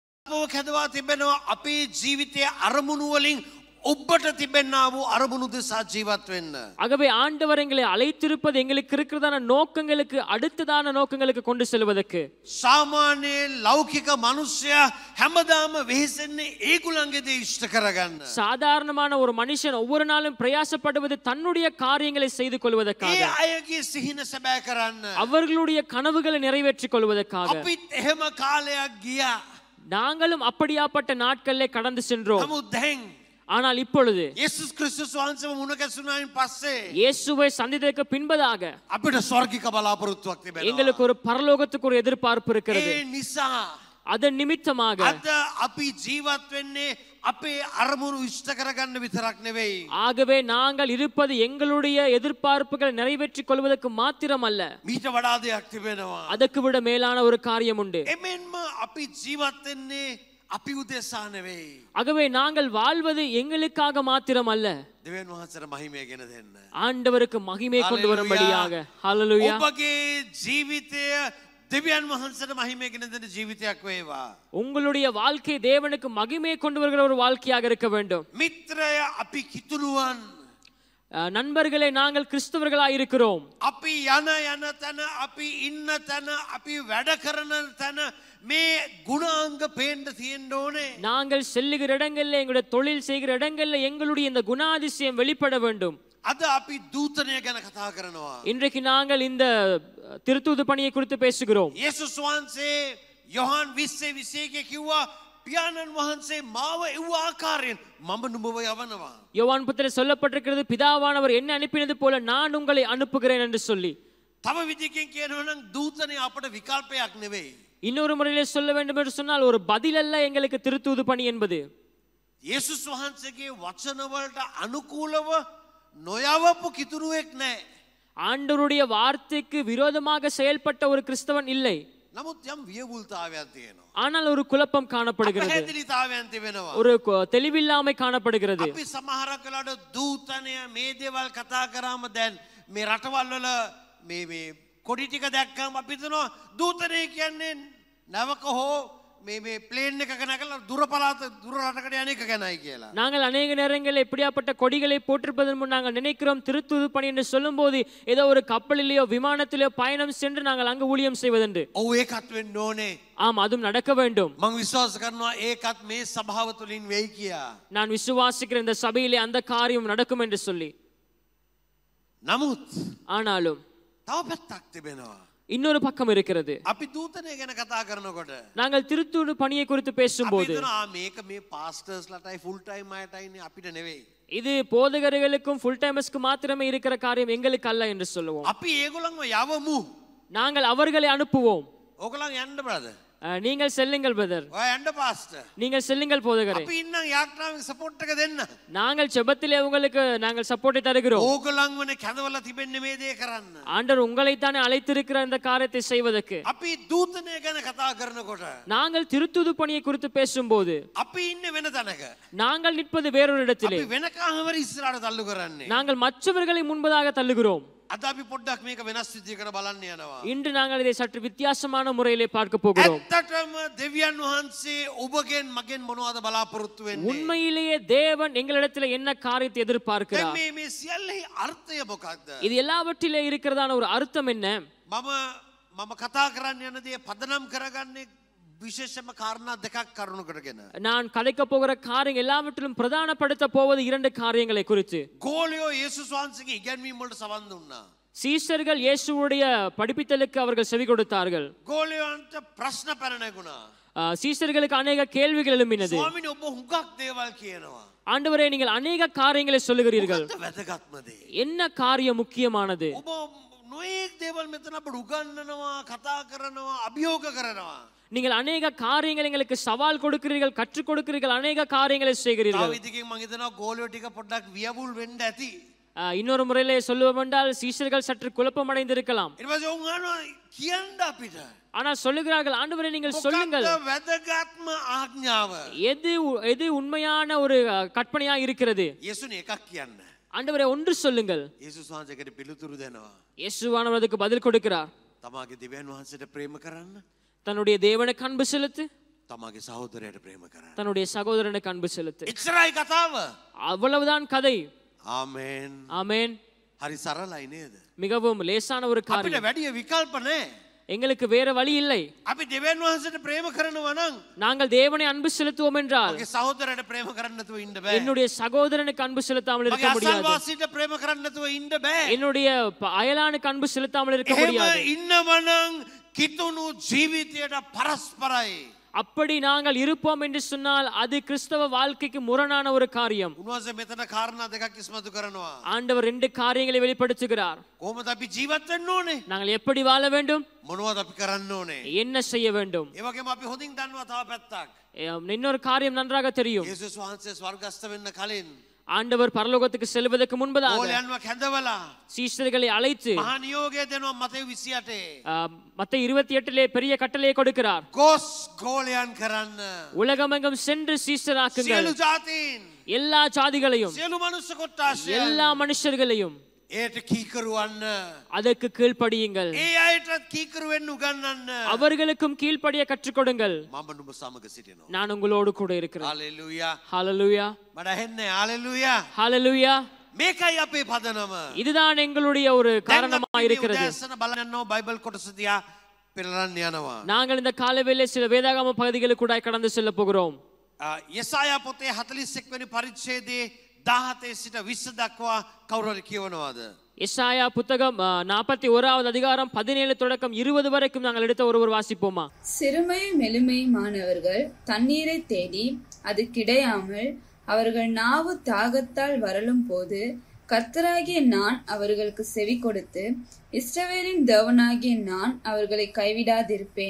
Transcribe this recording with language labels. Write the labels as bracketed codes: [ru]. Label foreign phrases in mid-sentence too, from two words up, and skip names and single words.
[si] ආත්මව කැදවා තිබෙනවා අපේ ජීවිතයේ අරමුණු වලින් ඔබට තිබෙන්නා වූ අරමුණු දෙසා ජීවත් වෙන්න. [ta] ஆகவே ஆண்டவர் எங்களை அழைத்திருப்பது எங்களுக்கு இருக்கிறதான நோக்கங்களுக்கு அடுத்ததான நோக்கங்களுக்கு கொண்டு செல்வதற்கு. [si] සාමාන්‍ය ලෞකික මිනිසයා හැමදාම වෙහෙසෙන්නේ ඒගොල්ලන්ගේ දේ ඉෂ්ට කරගන්න. [ta] சாதாரணமான ஒரு மனுஷன் ஒவ்வொரு நாளும் பிரயாசப்படுவது தன்னுடைய காரியங்களை செய்து கொள்வதற்காக. [si] ඒ අයගේ සිහින සැබෑ කරන්න. [ta] அவர்களுடைய கனவுகளை நிறைவேற்றிக் கொள்வதற்காக. [si] අපිත් එහෙම කාලයක් ගියා. [ta] நாங்களும் அப்படியாப்பட்ட நாட்களிலே கடந்து சென்றோம். [si] නමුත් දැන් [ta] ஆனால் இப்பொழுது [si] යේසුස් ක්‍රිස්තුස් වහන්සේව මුණ ගැසුණායින් පස්සේ [ta] இயேசுவை சந்தித்ததற்கு பின்பதாக [si] අපිට ස්වර්ගික බලාපොරොත්තුවක් තිබෙනවා. [ta] எங்களுக்கு ஒரு பரலோகத்துக்கு ஒரு எதிர்பார்ப்பு இருக்கிறது. [si] ඒ නිසා [ta] அதன் நிமித்தமாக [si] අද අපි ජීවත් වෙන්නේ අපේ අරමුණු ඉෂ්ට කරගන්න විතරක් නෙවෙයි. [ta] ஆகவே நாங்கள் இருப்பது எங்களுடைய எதிர்பார்ப்புகளை நிறைவேற்றிக் கொள்வதற்கு மாத்திரமல்ல, [si] මීට වඩා දෙයක් තිබෙනවා. [ta] அதற்கு விட மேலான ஒரு காரியம் உண்டு. [si] එමෙන්ම අපි ජීවත් වෙන්නේ අපි උදෙසා නෙවෙයි. [ta] ஆகவே நாங்கள் வாழ்வது எங்களுக்காக மாத்திரமல்ல, [si] දෙවියන් වහන්සේට මහිමය ගෙන දෙන්න. [ta] ஆண்டவருக்கு மகிமை கொண்டு வரும்படியாக. ஹல்லேலூயா. [si] ඔබගේ ජීවිතය දෙවියන් වහන්සේට මහිමය ගෙන දෙන ජීවිතයක් වේවා. [ta] உங்களுடைய வாழ்க்கை தேவனுக்கு மகிமை கொண்டு வருகிற ஒரு வாழ்க்கையாக இருக்க வேண்டும். [si] මිත්‍රය අපි කිතුණුවන්. [ta] நண்பர்களே, நாங்கள் கிறிஸ்தவர்களாய் இருக்கிறோம். [si] අපි යන තැන අපි ඉන්න තැන අපි වැඩ කරන තැන මේ ගුණාංග පේන්න තියෙන්න ඕනේ. [ta] நாங்கள் செல்லுகிற இடங்கள்ல, எங்களுடைய தொழில் செய்கிற இடங்கள்ல எங்களுடைய இந்த குணாதிசயம் வெளிப்பட வேண்டும். [si] අද අපි දූතනය ගැන කතා කරනවා. [ta] இன்றைக்கு நாங்கள் இந்த திருத்தூது பணியை குறித்து பேசுகிறோம். [si] යේසුස් වහන්සේ යොහන් 20:21 කිව්වා පියාණන් වහන්සේ මාව එව්ව ආකාරයෙන් මම නුඹව යවනවා. [ta] யோவான் புத்தரில் சொல்லப்பட்டிருக்கிறது, பிதாவானவர் என்ன அனுப்பினது போல நான் உங்களை அனுப்புகிறேன் என்று சொல்லி. [si] තව විදිහකින් කියනවා නම් දූතනය අපට විකල්පයක් නෙවෙයි. [ta] இன்னொரு முறையிலே சொல்ல வேண்டும் என்று சொன்னால் ஒரு பதில் அல்ல எங்களுக்கு திருத்தூது பணி என்பது. [si] යේසුස් වහන්සේගේ වචන වලට අනුකූලව නොයවපු කිතුරුවෙක් නැහැ. [ta] ஆண்டவருடைய வார்த்தைக்கு விரோதமாக செயல்பட்ட ஒரு கிறிஸ்தவன் இல்லை. [si] නමුත් යම් වියවුල්තාවයක් තියෙනවා. [ta] ஆனால் ஒரு குழப்பம் காணப்படுகிறது, [si] අපහැදිලිතාවයක් තිබෙනවා. [ta] ஒரு தெளிவில்லாமை காணப்படுகிறது. [si] අපි සමහර කලකට දූතනය මේ දේවල් කතා කරාම දැන් මේ රටවල් වල මේ කොඩි ටික දැක්කම අපි හිතනවා දූතනය කියන්නේ නැවක හෝ මේ ප්ලේන් එකක නැගලා දුර පළාත දුර රටකට යන එක ගැනයි කියලා. [ta] நாங்கள் அநேக நேரங்களில் இப்படியாப்பட்ட கொடிகளை போட்டிருப்பதன் முன் நாங்கள் நினைக்கிறோம் திருத்தூது பணி என்று சொல்லும்போது ஏதோ ஒரு கப்பலிலேயோ விமானத்திலேயோ பயணம் சென்று நாங்கள் அங்கு ஊழியம் செய்வதென்று. [si] ඔව් ඒකත් වෙන්න ඕනේ. [ta] ஆம், அதுவும் நடக்க வேண்டும். [si] මම විශ්වාස කරනවා ඒකත් මේ සභාව තුලින් වෙයි කියා. [ta] நான் விசுவாசிக்கிற இந்த சபையிலே அந்த காரியம் நடக்கும் என்று சொல்லி. [si] නමුත් [ta] ஆனாலும் [si] තව පැත්තක් තිබෙනවා. [ta] இன்னொரு பக்கம் இருக்கிறது. [si] අපි දූතනය ගැන කතා කරනකොට [ta] நாங்கள் திருத்தூது பணியை குறித்து [si] අපි [ta] பேசும்போது [si] හිතනවා මේක මේ පාස්ටර්ස්ලටයි [en] full time [si] අයටයිනේ අපිට නෙවෙයි. [ta] இது போதகர்களுக்கும் ஃபுல் டைமர்ஸ்க்கு மாத்திரமே இருக்கிற காரியம், எங்களுக்கு அல்ல என்று சொல்லுவோம். [si] අපි ඒගොල්ලන්ව යවමු. [ta] நாங்கள் அவர்களை அனுப்புவோம். [si] ඕගොල්ලන් යන්න බ්‍රදර්. [ta] நீங்கள் செல்லுங்கள் பிரதர், [si] ඔය යන්න පාස්ටර්. [ta] நீங்கள் செல்லுங்கள் போதகரே. [si] අපි ඉන්නම් යාත්‍රාවෙන් සපෝට් එක දෙන්න. [ta] நாங்கள் ஜெபத்திலே உங்களுக்கு நாங்கள் சப்போர்ட்டை தருகிறோம். [si] ඕගොල්ලන් වනේ කැඳවලා තිබෙන්නේ මේ දේ කරන්න. [ta] ஆண்டவர் உங்களைத்தானே அழைத்திருக்கிற இந்த காரியத்தை செய்வதற்கு. [si] අපි දූතනය ගැන කතා කරනකොට [ta] நாங்கள் திருத்துது பணியை குறித்து பேசும்போது [si] අපි ඉන්නේ වෙන තැනක. [ta] நாங்கள் நிற்பது வேறொரு இடத்திலே. [si] අපි වෙන කාමර ඉස්සරහට තල්ලු කරන්නේ. [ta] நாங்கள் மற்றவர்களை முன்பதாக தள்ளுகிறோம். [si] අද අපි පොඩ්ඩක් මේක වෙනස් විදිහකට බලන්න යනවා. [ta] இன்று நாங்கள் இதை சற்று வித்தியாசமான முறையிலே பார்க்க போகிறோம். [si] ඇත්තටම දෙවියන් වහන්සේ ඔබගෙන් මගෙන් මොනවද බලාපොරොත්තු වෙන්නේ? [ta] உண்மையிலேயே தேவன் எங்களிடத்தில் என்ன காரியத்தை எதிர்பார்க்கிறார்? [si] මේ සියල්ලෙහි අර්ථය මොකක්ද? [ta] இது எல்லாவற்றிலே இருக்கிறதான ஒரு அர்த்தம் என்ன? [si] මම කතා කරන්න යන දේ පදනම් කරගන්නේ විශේෂම කාරණා දෙකක් කරුණු කරගෙන. [ta] நான் கலைக்க போகிற காரியம் எல்லாவற்றிலும் பிரதானப்படுத்த போவது இரண்டு காரியங்களை குறித்து. [si] ගෝලියෝ යේසුස් වහන්සේගේ ඉගැන්වීම් වලට සවන් දුන්නා. [ta] சீஷர்கள் இயேசுவுடைய படிப்பித்தலுக்கு அவர்கள் செவி கொடுத்தார்கள். [si] ගෝලියන්ට ප්‍රශ්න පැන නැගුණා. [ta] சீஷர்களுக்கு அநேக கேள்விகள் எழும்பினது. [si] ස්වාමීනි ඔබ හුඟක් දේවල් කියනවා. [ta] ஆண்டவரே, நீங்கள் அநேக காரியங்களை சொல்லுகிறீர்கள். [si] මොකක්ද වැදගත්ම දේ? [ta] என்ன காரியம் முக்கியமானது? [si] ඔබ නොයෙක් දේවල් මෙතන අපට උගන්වනවා, කතා කරනවා, අභියෝග කරනවා. [ta] நீங்கள் அநேக காரியங்கள் எங்களுக்கு சவால் கொடுக்கிறீர்கள், கற்றுக் கொடுக்கிறீர்கள், அநேக காரியங்களை செய்கிறீர்கள். [si] තව විදිහකින් මම හිතනවා ගෝලියෝ ටික පොඩ්ඩක් වියවුල් වෙන්න ඇති. [ta] இன்னொரு முறையிலே சொல்லுவோம் என்றால் சீஷர்கள் சற்று குழப்பம் அடைந்திருக்கலாம். [si] ඊට පස්සේ උන් අහනවා කියන්න අපිට. [ta] ஆனால் சொல்லுகிறார்கள், ஆண்டவரே நீங்கள் சொல்லுங்கள், [si] මොකක්ද වැදගත්ම ආඥාව? [ta] எது உண்மையான ஒரு கற்பனையா இருக்கிறது? [si] යේසුනේ එකක් කියන්න. [ta] ஆண்டவரே ஒன்று சொல்லுங்கள். [si] යේසුස් වහන්සේකට පිළිතුරු දෙනවා. [ta] இயேசுவானவர் அதுக்கு பதில் கொடுக்கிறார். [si] තමාගේ දෙවියන් වහන්සේට ප්‍රේම කරන්න. [ta] தன்னுடைய தேவனுக்கு அன்பு செலுத்து. [si] තමගේ සහෝදරයට ප්‍රේම කරන්න. [ta] தன்னுடைய சகோதரனுக்கு அன்பு செலுத்து. [si] එච්චරයි කතාව. [ta] அவ்வளவுதான் கதை. [si] ආමේන්. [ta] ஆமென். [si] හරි සරලයි නේද? [ta] மிகவும் லேசான ஒரு [si] අපිට [ta] காரியம். [si] වැඩි විකල්ප නැහැ. [ta] எங்களுக்கு வேற வழி இல்லை. [si] අපි දෙවියන් වහන්සේට ප්‍රේම කරනවා නම් [ta] நாங்கள் தேவனை அன்பு செலுத்துவோம் என்றால் [si] මගේ සහෝදරයට ප්‍රේම කරන්න නැතුව ඉන්න බෑ. [ta] என்னுடைய சகோதரனுக்கு அன்பு செலுத்தாமல் இருக்க [si] මගේ [ta] முடியாது. [si] අසල්වාසීට ප්‍රේම කරන්න නැතුව ඉන්න බෑ. [ta] என்னுடைய அயலானுக்கு அன்பு செலுத்தாமல் இருக்க [si] එහෙම [ta] முடியாது. [si] ඉන්නව නම් කිතුණු ජීවිතයට පරස්පරයි. [ta] அப்படி நாங்கள் இருப்போம் என்று சொன்னால் அது கிறிஸ்தவ வாழ்க்கைக்கு முரணான ஒரு காரியம். [si] උන්වහන්සේ මෙතන කාරණා දෙකක් ඉස්මතු කරනවා. [ta] ஆண்டவர் ரெண்டு காரியங்களை வெளிப்படுத்துகிறார். [si] කොහොමද අපි ජීවත් වෙන්න ඕනේ? [ta] நாங்கள் எப்படி வாழ வேண்டும், [si] මොනවද අපි කරන්න ඕනේ? [ta] என்ன செய்ய வேண்டும். [si] ඒ වගේම අපි හොඳින් දන්නවා තව පැත්තක්. [ta] இன்னொரு காரியம் நன்றாக தெரியும். [si] යේසුස් වහන්සේ ස්වර්ගස්ථ වෙන්න කලින් [ta] ஆண்டவர் பரலோகத்துக்கு செல்வதற்கு முன்பதாக [si] ඕලයන්ව කැඳවලා [ta] சீஷர்களை அழைத்து [si] මහා නියෝගය දෙනවා මතෙව් 28. [ta] மத்தேயு 28 பெரிய கட்டளையை கொடுக்கிறார். [si] ගොස් ගෝලයන් කරන්න. [ta] உலகமெங்கும் சென்று சீஷராக்குங்கள். [si] සියලු ජාතීන් [ta] எல்லா ஜாதிகளையும் [si] සියලු මනුෂ්‍ය කොට්ටාශය [ta] எல்லா மனுஷர்களையும் [si] ඒට කීකරුවන්න. [ta] அதற்கு கீழ்ப்படியுங்கள். [si] ඒ අයටත් කීකරු වෙන්න උගන්වන්න. [ta] அவர்களுக்கும் கீழ்ப்படிய கற்றுக் கொடுங்கள். [si] මම නුඹ සමග සිටිනවා. [ta] நான் உங்களோடு கூட இருக்கிறேன். [si] හalleluya. [ta] ஹalleluya. [si] මට ඇහෙන්නේ හalleluya. [ta] ஹalleluya. [si] මේකයි අපේ පදනම. [ta] இதுதான் எங்களுடைய ஒரு காரணமாக இருக்கிறது. [si] දැන් බලන්න යනවා බයිබල් කොටස දිහා පෙරලන්න යනවා. [ta] நாங்கள் இந்த காலவேளை சில வேதாகம பகுதிகளுக்கு கூட கடந்து செல்ல போகிறோம். [si] යෙසායා පොතේ 41 වෙනි පරිච්ඡේදයේ 17 සිට 20 දක්වා කවුරු හරි කියවනවාද? [ta] எசாயா புத்தகம் 41வது அதிகாரம் 17 தொடக்கம் 20 வரைக்கும் நாங்கள் எடுத்த ஒருவர் வாசிப்போமா? சிறுமையும் எளிமையுமானவர்கள் தண்ணீரை தேடி அது கிடையாமல் அவர்கள் நாவு தாகத்தால் வரலும் போது கர்த்தராகிய நான் அவர்களுக்கு செவி கொடுத்து இஸ்ரவேலின் தேவனாகிய நான் அவர்களை கைவிடாதிருப்பேன்.